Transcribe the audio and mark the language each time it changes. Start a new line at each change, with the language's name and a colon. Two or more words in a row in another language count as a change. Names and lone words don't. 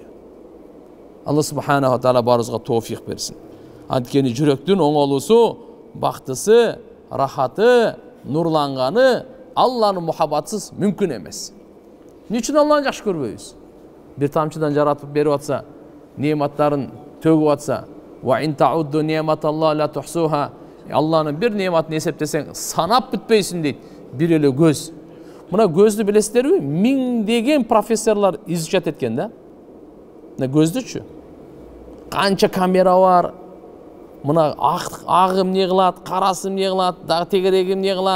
Arabic: الله سبحانه وتعالى
Kyrgyz: баарыбызга тоофик берсин. Анткени жүрөктүн оңолуусу, бактысы, рахаты, нурланганы Алланын мухаббатсыз мүмкүн эмес. Эмне үчүн Алланы жакшы көрбөйбүз? Бир тамчыдан жаратып берип атса, нематтарын төгүп атса,
Arabic: وإن تعدوا نعمة الله لا تحصوها.
Kyrgyz: Алланын бир нематын эсептесең, санап бүтпөйсүн дейт. Бир эле көз. Мына көздү билесиздерби? Миңдеген профессорлор изучат эткен да. Мына көздүчү. Канча камера бар. Мына агы эмне кылат, карасы эмне кылат, дагы тегереги эмне кылат.